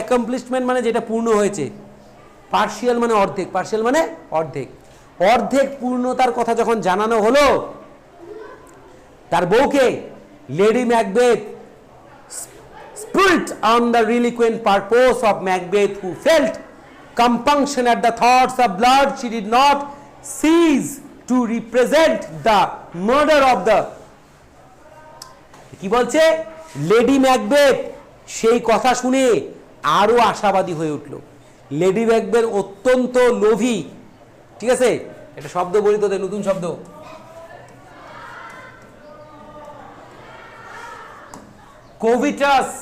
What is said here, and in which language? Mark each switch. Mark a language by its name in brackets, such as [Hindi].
[Bangla] Accomplishment মানে যেটা পূর্ণ হয়েছে, পার্শিয়াল মানে অর্ধেক, পার্শিয়াল মানে অর্ধেক, অর্ধেক পূর্ণতার কথা যখন জানানো হলো তার বউকে, lady Macbeth [English] spurred on the reluctant purpose of Macbeth, who felt compunction at the thoughts of blood. She did not cease to represent the murder of the, [Bangla] কি বলছে? লেডি ম্যাকবেথ সেই কথা শুনে আরো আশাবাদী হয়ে উঠল। লেডি ম্যাকবেথ অত্যন্ত লোভী। ঠিক আছে, একটা শব্দ বলি তোদের, নতুন শব্দ, কোভিটাস।